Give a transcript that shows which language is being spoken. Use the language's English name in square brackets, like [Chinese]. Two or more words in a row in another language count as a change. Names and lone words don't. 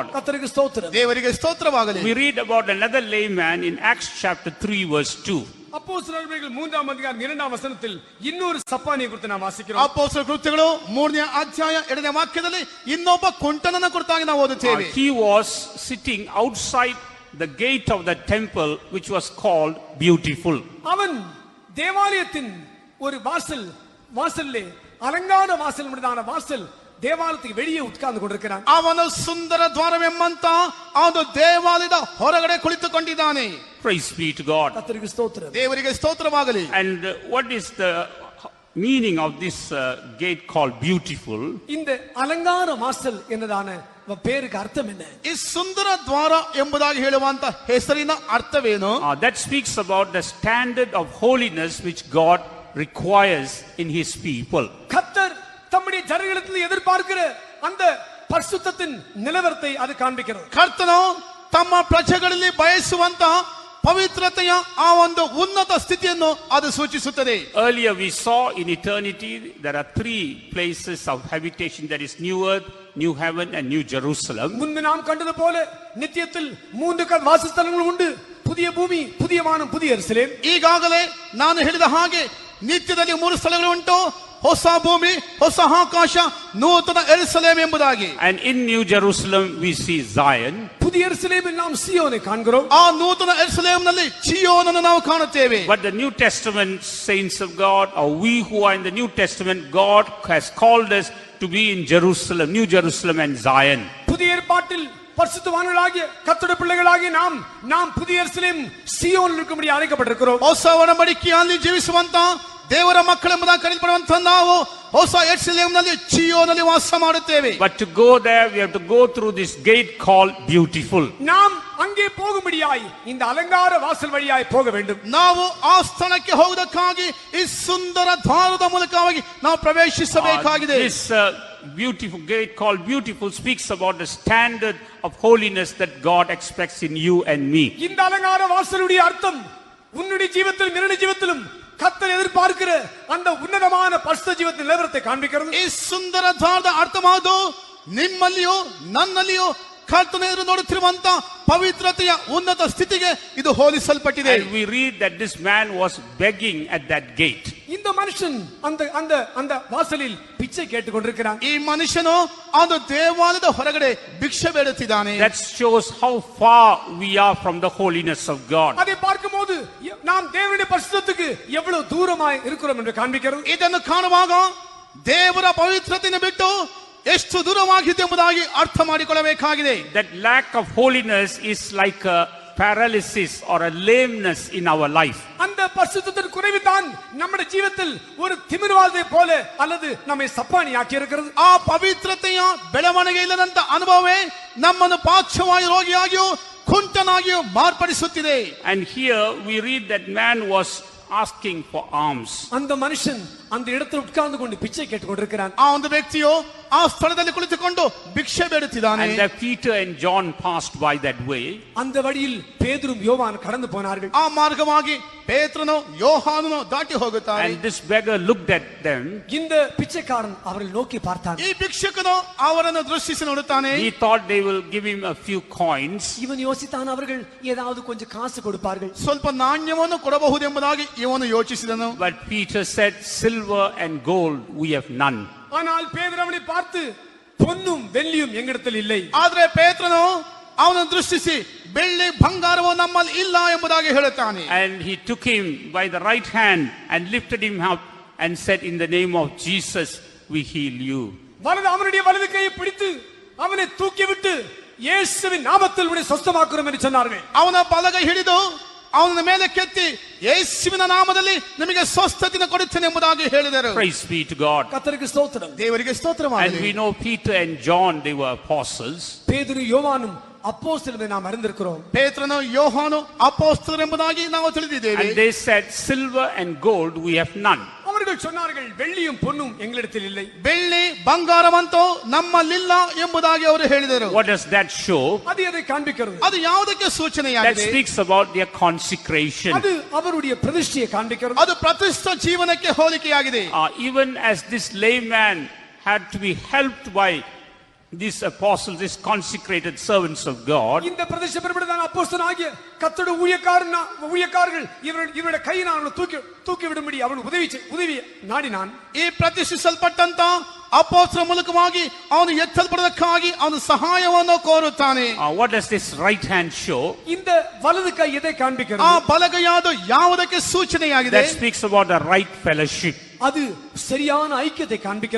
[Tamil] கர்த்தருக்கு ஸ்தோத்திரம். [Kannada] ದೇವರಿಗೆ ಸ್ತೋತ್ರವಾಗಲಿ. [English] We read about another layman in Acts chapter 3 verse 2. [Tamil] அப்போஸ்தலர்கள் 3ஆம் அதிகாரம் 2ஆம் வசனத்தில் இன்னொரு சப்பானியை குறித்து நாம் வாசிக்கிறோம். [Kannada] ಅಪೊಸ್ತಲರ ಕೃತ್ಯಗಳು 3ನೇ ಅಧ್ಯಾಯ 2ನೇ ವಾಕ್ಯದಲ್ಲಿ ಇನ್ನೊಬ್ಬ ಕುಂಟನನ ಕುರಿತಾಗಿ ನಾವು ಓದುತ್ತೇವೆ. [English] He was sitting outside the gate of the temple which was called Beautiful. [Tamil] அவன் தேவாலயத்தின் ஒரு வாசல்லே அலங்கார வாசல் முடிதான வாசல் தேவாலயத்துக்கு வெளியே உட்கார்ந்து கொண்டிருக்கிறான். [Kannada] ಅವನು ಸುಂದರ ದ್ವಾರವೆಂಬಂತ ಅವನು ದೇವಾಲಯದ ಹೊರಗಡೆ ಕುಳಿತುಕೊಂಡಿದ್ದಾನೆ. [English] Praise be to God. [Tamil] கர்த்தருக்கு ஸ்தோத்திரம். [Kannada] ದೇವರಿಗೆ ಸ್ತೋತ್ರವಾಗಲಿ. [English] And what is the meaning of this gate called Beautiful? [Tamil] இந்த அலங்கார வாசல் என்னதான பேருக்கு அர்த்தம் என்ன? [Kannada] ಈ ಸುಂದರ ದ್ವಾರ ಎಂಬುದಾಗಿ ಹೇಳುವಂತ ಹೆಸರಿನ ಅರ್ಥವೇನು? [English] That speaks about the standard of holiness which God requires in his people. [Tamil] கர்த்தர் தம்முடைய ஜனங்களிடத்தில் எதிர்பார்க்கிற அந்த பரிசுத்தத்தின் நிலவரத்தை அது காண்பிக்கிறது. [Kannada] ಕರ್ತನು ತಮ್ಮ ಪ್ರಜೆಗಳಲ್ಲಿ ಬಯಸುವಂತ ಪವಿತ್ರತೆಯ ಆ ಒಂದು ಉನ್ನತ ಸ್ಥಿತಿಯನ್ನು ಅದು ಸೂಚಿಸುತ್ತದೆ. [English] Earlier we saw in eternity there are 3 places of habitation, that is new earth, new heaven and new Jerusalem. [Tamil] முன்பு நாம் கண்டது போல நித்தியத்தில் 3 வாசஸ்தலங்கள் உண்டு. புதிய பூமி, புதிய வானம், புதிய எருசலேம். [Kannada] ಈಗಾಗಲೇ ನಾನು ಹೇಳಿದ ಹಾಗೆ ನಿತ್ಯದಲ್ಲಿ 3 ಸ್ಥಳಗಳು ಉಂಟು. ಹೊಸ ಭೂಮಿ, ಹೊಸ ಆಕಾಶ, ನೂತನ ಯೆರೂಸಲೇಮ್ ಎಂಬುದಾಗಿ. [English] And in New Jerusalem we see Zion. [Tamil] புதிய எருசலேமில் நாம் சீயோனை காண்கிறோம். [Kannada] ಆ ನೂತನ ಯೆರೂಸಲೇಮಿನಲ್ಲಿ ಚೀಯೋನನ್ನು ನಾವು ಕಾಣುತ್ತೇವೆ. [English] But the New Testament saints of God, or we who are in the New Testament, God has called us to be in Jerusalem, New Jerusalem and Zion. [Tamil] புதிய ஏற்பாட்டில் பரிசுத்தவான்களாகிய கர்த்தருடைய பிள்ளைகளாகிய நாம் புதிய எருசலேம் சீயோனில் இருக்கும்படி அழைக்கப்பட்டிருக்கிறோம். [Kannada] ಹೊಸ ಒಡಂಬಡಿಕೆಯಲ್ಲಿ ಜೀವಿಸುವಂತ ದೇವರ ಮಕ್ಕಳೆಂಬುದಾಗಿ ಕರೆಯಲ್ಪಡುವಂತ ನಾವು ಹೊಸ ಯೆರೂಸಲೇಮಿನಲ್ಲಿ ಚೀಯೋನಲ್ಲಿ ವಾಸ ಮಾಡುತ್ತೇವೆ. [English] But to go there we have to go through this gate called Beautiful. [Tamil] நாம் அங்கே போகும்படியாய் இந்த அலங்கார வாசல் வழியாய் போக வேண்டும். [Kannada] ನಾವು ಆ ಸ್ಥಳಕ್ಕೆ ಹೋಗುವುದಕ್ಕಾಗಿ ಈ ಸುಂದರ ದ್ವಾರದ ಮೂಲಕವಾಗಿ ನಾವು ಪ್ರವೇಶಿಸಬೇಕಾಗಿದೆ. [English] This beautiful gate called Beautiful speaks about the standard of holiness that God expects in you and me. [Tamil] இந்த அலங்கார வாசலுடைய அர்த்தம் உன்னுடைய ஜீவிதத்திலும் என்னுடைய ஜீவிதத்திலும் கர்த்தர் எதிர்பார்க்கிற அந்த உன்னதமான பரிசுத்த ஜீவிதத்தின் நிலவரத்தை காண்பிக்கிறது. [Kannada] ಈ ಸುಂದರ ದ್ವಾರದ ಅರ್ಥವಾದು ನಿಮ್ಮಲ್ಲಿಯೋ ನನ್ನಲ್ಲಿಯೋ ಕರ್ತನ ಎದುರು ನೋಡುತ್ತಿರುವಂತ ಪವಿತ್ರತೆಯ ಉನ್ನತ ಸ್ಥಿತಿಗೆ ಇದು ಹೋಲಿಸಲ್ಪಟ್ಟಿದೆ. [English] And we read that this man was begging at that gate. [Tamil] இந்த மனுஷன் அந்த வாசலில் பிச்சை கேட்டுக் கொண்டிருக்கிறான். [Kannada] ಈ ಮನುಷ್ಯನು ಅದು ದೇವಾಲಯದ ಹೊರಗಡೆ ಭಿಕ್ಷೆ ಬೇಡುತ್ತಿದ್ದಾನೆ. [English] That shows how far we are from the holiness of God. [Tamil] அதை பார்க்கும்போது நாம் தேவனுடைய பரிசுத்தத்துக்கு எவ்வளவு தூரமாய் இருக்கிறோம் என்று காண்பிக்கிறது. [Kannada] ಇದನ್ನು ಕಾಣುವಾಗ ದೇವರ ಪವಿತ್ರತೆಯನ್ನು ಬಿಟ್ಟು ಎಷ್ಟು ದೂರವಾಗಿದೆ ಎಂಬುದಾಗಿ ಅರ್ಥ ಮಾಡಿಕೊಳ್ಳಬೇಕಾಗಿದೆ. [English] That lack of holiness is like a paralysis or a lameness in our life. [Tamil] அந்த பரிசுத்தத்தின் குறைவு தான் நம்முடைய ஜீவிதத்தில் ஒரு திமிர்வாதத்தை போல அல்லது நம்மை சப்பானியாக்கி இருக்கிறது. [Kannada] ಆ ಪವಿತ್ರತೆಯ ಬೆಳವಣಿಗೆ ಇಲ್ಲದಂತ ಅನುಭವವೇ ನಮ್ಮನ್ನು ಪಾರ್ಶ್ವವಾಯು ರೋಗಿಯಾಗಿಯೂ ಕುಂಟನಾಗಿಯೂ ಮಾರ್ಪಡಿಸುತ್ತಿದೆ. [English] And here we read that man was asking for alms. [Tamil] அந்த மனுஷன் அந்த இடத்தில் உட்கார்ந்து கொண்டு பிச்சை கேட்டுக் கொண்டிருக்கிறான். [Kannada] ಆ ಒಂದು ವ್ಯಕ್ತಿಯು ಆ ಸ್ಥಳದಲ್ಲಿ ಕುಳಿತುಕೊಂಡು ಭಿಕ್ಷೆ ಬೇಡುತ್ತಿದ್ದಾನೆ. [English] And that Peter and John passed by that way. [Tamil] அந்த வழியில் பேதுரும் யோவான் கடந்து போனார்கள். [Kannada] ಆ ಮಾರ್ಗವಾಗಿ ಪೇತ್ರನು ಯೋಹಾನನು ದಾಟಿ ಹೋಗುತ್ತಾರೆ. [English] And this beggar looked at them. [Tamil] இந்த பிச்சைக்காரன் அவர்கள் நோக்கி பார்த்தான். [Kannada] ಈ ಭಿಕ್ಷುಕನು ಅವರನ್ನು ದೃಷ್ಟಿಸಿ ನೋಡುತ್ತಾನೆ. [English] He thought they will give him a few coins. [Tamil] இவன் யோசித்தான் அவர்கள் ஏதாவது கொஞ்சம் காசு கொடுப்பார்கள். [Kannada] ಸ್ವಲ್ಪ ನಾಣ್ಯವನ್ನು ಕೊಡಬಹುದೆಂಬುದಾಗಿ ಇವನು ಯೋಚಿಸಿದನು. [English] But Peter said, silver and gold we have none. [Tamil] ஆனால் பேதுரு அவனை பார்த்து பொன்னும் வெள்ளியும் எங்களிடத்தில் இல்லை. [Kannada] ಆದ್ರೆ ಪೇತ್ರನು ಅವನನ್ನು ದೃಷ್ಟಿಸಿ ಬೆಳ್ಳಿ ಬಂಗಾರವು ನಮ್ಮಲ್ಲಿ ಇಲ್ಲ ಎಂಬುದಾಗಿ ಹೇಳುತ್ತಾನೆ. [English] And he took him by the right hand and lifted him up and said, in the name of Jesus we heal you. [Tamil] அவனுடைய வலது கையை பிடித்து அவனை தூக்கிவிட்டு இயேசுவின் நாமத்தில் உன்னை சுத்தமாக்குறோம் என்று சொன்னார்கள். [Kannada] ಅವನ ಬಲಗೈ ಹಿಡಿದು ಅವನ ಮೇಲೆ ಕೆತ್ತಿ ಯೇಸುವಿನ ನಾಮದಲ್ಲಿ ನಿಮಗೆ ಸ್ವಸ್ಥತೆಯನ್ನು ಕೊಡುತ್ತೇನೆ ಎಂಬುದಾಗಿ ಹೇಳಿದರು. [English] Praise be to God. [Tamil] கர்த்தருக்கு ஸ்தோத்திரம். [Kannada] ದೇವರಿಗೆ ಸ್ತೋತ್ರವಾಗಲಿ. [English] And we know Peter and John, they were apostles. [Tamil] பேதுரு யோவானும் அப்போஸ்தலரை நாம் அறிந்திருக்கிறோம். [Kannada] ಪೇತ್ರನು ಯೋಹಾನು ಅಪೊಸ್ತಲರು ಎಂಬುದಾಗಿ ನಾವು ತಿಳಿದಿದ್ದೇವೆ. [English] And they said, silver and gold we have none. [Tamil] அவர்கள் சொன்னார்கள் வெள்ளியும் பொன்னும் எங்களிடத்தில் இல்லை. [Kannada] ಬೆಳ್ಳಿ ಬಂಗಾರವಂತೂ ನಮ್ಮಲ್ಲಿಲ್ಲ ಎಂಬುದಾಗಿ ಅವರು ಹೇಳಿದರು. [English] What does that show? [Tamil] அது எதை காண்பிக்கிறது? [Kannada] ಅದು ಯಾವುದಕ್ಕೆ [English] That [Kannada] ಸೂಚನೆಯಾಗಿದೆ? [English] speaks about their consecration. [Tamil] அது அவருடைய பிரதிஷ்டையை காண்பிக்கிறது. [Kannada] ಅದು ಪ್ರತಿಷ್ಠ ಜೀವನಕ್ಕೆ ಹೋಲಿಕೆಯಾಗಿದೆ. [English] Even as this layman had to be helped by these apostles, these consecrated servants of God, [Tamil] இந்த பிரதிஷ்டை பெறப்பட்டதான அப்போஸ்தலனாகிய கர்த்தருடைய ஊழியக்காரர்கள் இவருடைய கையினால் அவனை தூக்கி விடும்படி அவன் உதவி நாடினான். [Kannada] ಈ ಪ್ರತಿಷ್ಠಿಸಲ್ಪಟ್ಟಂತ ಅಪೊಸ್ತಲರ ಮೂಲಕವಾಗಿ ಅವನು ಎತ್ತಲ್ಪಡೋದಕ್ಕಾಗಿ ಅವನು ಸಹಾಯವನ್ನು ಕೋರುತ್ತಾನೆ. [English] what does this right hand show? [Tamil] இந்த வலது ಕೈ எதை [Kannada] ಆ [Tamil] காண்பிக்கிறது? [Kannada] ಬಲಗೈಯಾದ ಯಾವುದಕ್ಕೆ ಸೂಚನೆಯಾಗಿದೆ? [English] That speaks about a right fellowship. [Tamil] அது சரியான ஐக்கியத்தை காண்பிக்கிறது.